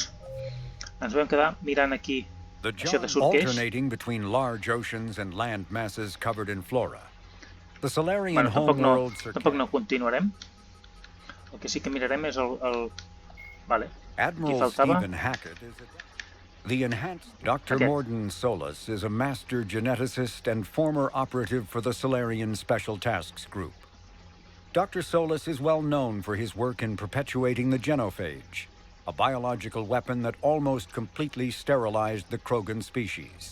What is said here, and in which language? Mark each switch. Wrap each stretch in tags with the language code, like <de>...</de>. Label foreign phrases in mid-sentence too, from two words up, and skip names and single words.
<ca>Ens vam quedar mirant aquí això de Surqueix. Tampoc no continuarem. El que sí que mirarem és el... Vale, aquí faltava...</ca> <en>Dr. Morden Solus is a master geneticist and former operative for the Solarian Special Tasks Group. Dr. Solus is well known for his work in perpetuating the genophage, a biological weapon that almost completely sterilized the Krogan species.</en>